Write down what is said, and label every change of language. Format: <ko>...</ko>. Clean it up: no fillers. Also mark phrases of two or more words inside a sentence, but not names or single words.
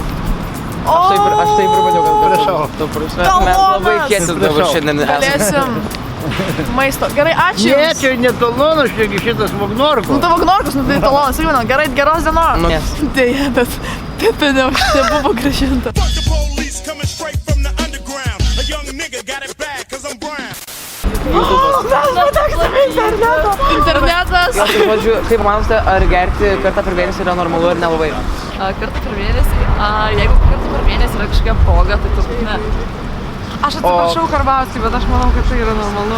<lt>Aš taip ir padėjau, kad Prašau. tu prasme, mes labai kietis dabar šiandien esame. Galėsim maisto. Gerai, ačiū Ne, jums. čia ne talonas, čia šitas Vagnorko. Nu, tavo gnorkus, nu tai talonas, irgi, gerai, geros dienos. Nu, yes. Deja, bet nebuvo grąžinta.</lt> <en>Fuck the police coming straight from the underground. A young nigga got it bad cause I'm brown.</en> <lt>Internetas. Tai, žodžiu, kaip manote, ar gerti kartą per mėnesį yra normalu ir nelabai? Kartą per mėnesį, jeigu kartą per mėnesį yra kažkokia proga, tai turbūt ne. Aš atsiprašau Karbauskį, bet aš manau, kad tai yra normalu.</lt>